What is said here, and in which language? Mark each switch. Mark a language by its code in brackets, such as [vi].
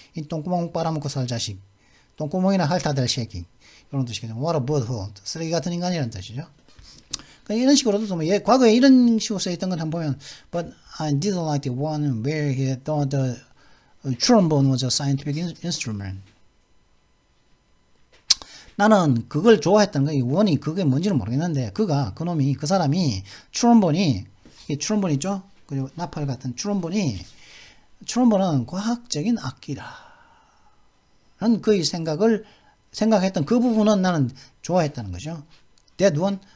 [ko] 이 똥구멍 빨아먹고 살 자식. 똥구멍이나 핥아댈 새끼. 이런 뜻이거든요. [en] what a butthole. [ko] 쓰레기 같은 인간이라는 뜻이죠. 그러니까 이런 식으로도 뭐 과거에 이런 식으로 써있던 걸 한번 보면 [en] but I didn't like the one where he thought the trombone was a scientific instrument. [ko] 나는 그걸 좋아했던 거야. 이 원이 그게 뭔지는 모르겠는데 그 사람이 트롬본이 있죠? 그리고 나팔 같은 트롬본은 과학적인 악기다. 라는 그의 생각했던 그 부분은 나는 좋아했다는 거죠. [en] That one